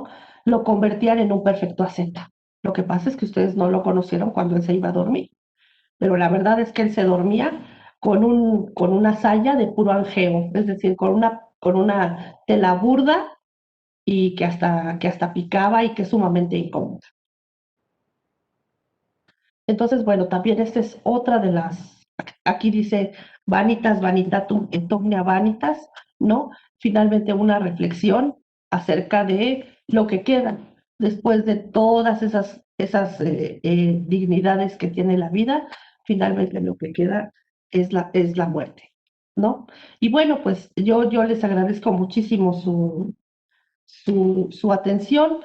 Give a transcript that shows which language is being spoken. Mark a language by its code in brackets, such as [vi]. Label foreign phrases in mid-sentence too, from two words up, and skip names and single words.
[es] Lo convertían en un perfecto asceta. Lo que pasa es que ustedes no lo conocieron cuando él se iba a dormir, pero la verdad es que él se dormía con una saya de puro angeo, es decir, con una tela burda y que hasta picaba y que es sumamente incómoda. Entonces, bueno, también esta es otra de aquí dice [la] vanitas, vanitatum et omnia vanitas, [es] ¿no? Finalmente una reflexión acerca de lo que queda después de todas esas dignidades que tiene la vida, finalmente lo que queda es la muerte, ¿no? Y bueno, pues yo les agradezco muchísimo su atención.